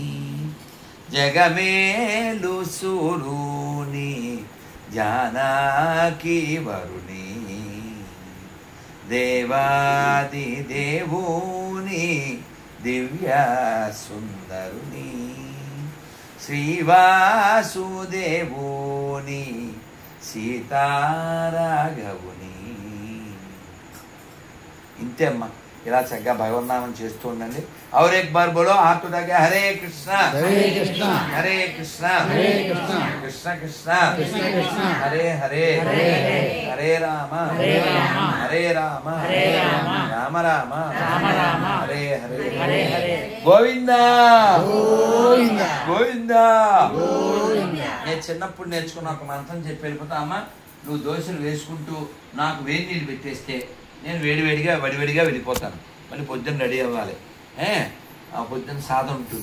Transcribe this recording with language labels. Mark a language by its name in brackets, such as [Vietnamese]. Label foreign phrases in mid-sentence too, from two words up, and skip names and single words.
[Telugu] జగమేలు సూరుని జానకి వరుని దేవాది దేవుని దివ్య సుందరుని శ్రీవాసుదేవుని సీతారాఘవుని. ఇంతే అమ్మా. ఇలా చక్కగా భగవన్నామం చేస్తూ ఉండండి. [Hindi] और एक बार बोलो हाथ उठा के हरे कृष्णा हरे कृष्णा हरे कृष्णा हरे कृष्णा कृष्ण कृष्णा कृष्ण कृष्णा हरे हरे हरे हरे हरे राम हरे राम हरे राम हरे राम राम राम राम राम हरे हरे हरे हरे [Telugu] గోవిందా గోవిందా గోవిందా. గోవిందా. నేను చిన్నప్పుడు నేర్చుకున్న ఒక మంత్రం చెప్పి వెళ్ళిపోతా. అమ్మ నువ్వు దోశలు వేసుకుంటూ నాకు వేడి నీళ్ళు పెట్టేస్తే నేను వడివేడిగా వెళ్ళిపోతాను. మళ్ళీ పొద్దున్న రెడీ అవ్వాలి. ఆ పొద్దున్న సాధన ఉంటుంది.